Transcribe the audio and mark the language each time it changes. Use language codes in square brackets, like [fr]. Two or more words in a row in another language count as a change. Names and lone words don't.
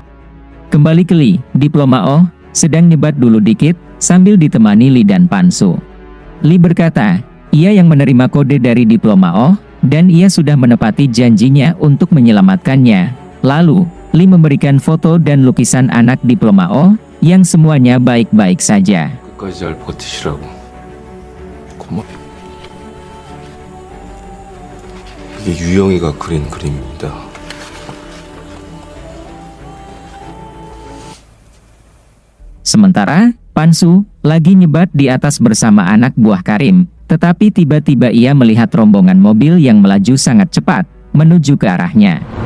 [id] Kembali ke Lee, Diploma O sedang nyebat dulu dikit, sambil ditemani Lee dan Pansu. Lee berkata, ia yang menerima kode dari Diploma O, dan ia sudah menepati janjinya untuk menyelamatkannya. Lalu, Lee memberikan foto dan lukisan anak Diploma O, yang semuanya baik-baik saja. [ko] 끝까지 잘 버티시라고. 고마. 이게 유영이가 그린 그림입니다. [id] Sementara, Pansu lagi nyebat di atas bersama anak buah Karim, tetapi tiba-tiba ia melihat rombongan mobil yang melaju sangat cepat, menuju ke arahnya.